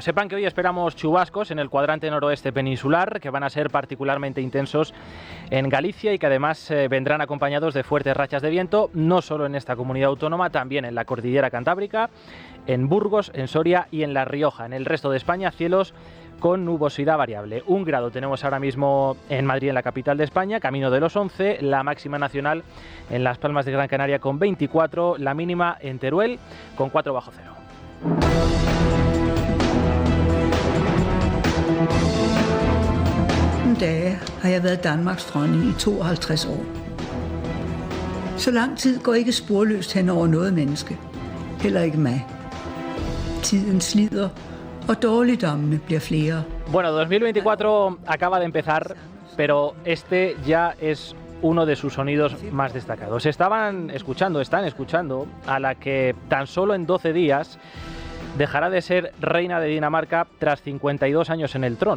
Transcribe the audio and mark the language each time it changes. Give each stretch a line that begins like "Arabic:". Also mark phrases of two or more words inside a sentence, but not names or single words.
Spanish: Sepan que hoy esperamos chubascos en el cuadrante noroeste peninsular, que van a ser particularmente intensos en Galicia y que además vendrán acompañados de fuertes rachas de viento, no solo en esta comunidad autónoma, también en la cordillera cantábrica, en Burgos, en Soria y en La Rioja. En el resto de España, cielos con nubosidad variable. 1 grado tenemos ahora mismo en Madrid, en la capital de España, camino de los 11, la máxima nacional en Las Palmas de Gran Canaria con 24, la mínima en Teruel con 4 bajo cero.
Danish: Dage har jeg været Danmarks dronning i 52 år. Så lang tid går ikke sporløst hen over noget menneske. Heller ikke mig. Tiden slider, og dårligdommene bliver flere.
Spanish: Bueno, 2024 acaba de empezar, pero este ya es uno de sus sonidos más destacados. Están escuchando a la que tan solo en 12 días dejará de ser reina de Dinamarca tras 52 años en el trono.